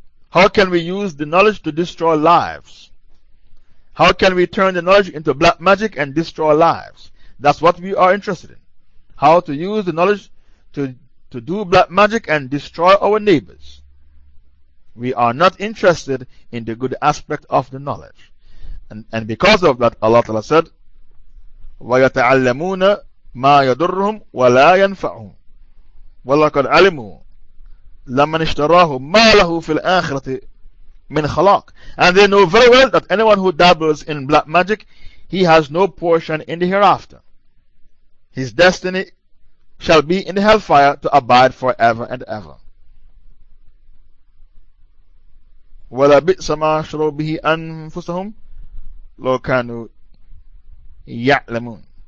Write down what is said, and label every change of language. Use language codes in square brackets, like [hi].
[en] How can we use the knowledge to destroy lives? How can we turn the knowledge into black magic and destroy lives? That's what we are interested in. How to use the knowledge to do black magic and destroy our neighbors. We are not interested in the good aspect of the knowledge. And because of that, Allah Ta'ala said, [ar] وَيَتَعَلَّمُونَ مَا يَدُرُّهُمْ وَلَا يَنْفَعُهُمْ وَلَقَدْ عَلِمُوا لَمَنِ اشْتَرَاهُ مَا لَهُ فِي الْآخِرَةِ مِنْ خَلَاقٍ. [en] And they know very well that anyone who dabbles in black magic, he has no portion in the hereafter. His destiny shall be in the hellfire to abide forever and ever. [ar] وَلَبِئْسَ مَا شَرَوْا بِهِ أَنفُسَهُمْ لَوْ كَانُوا يَعْلَمُونَ.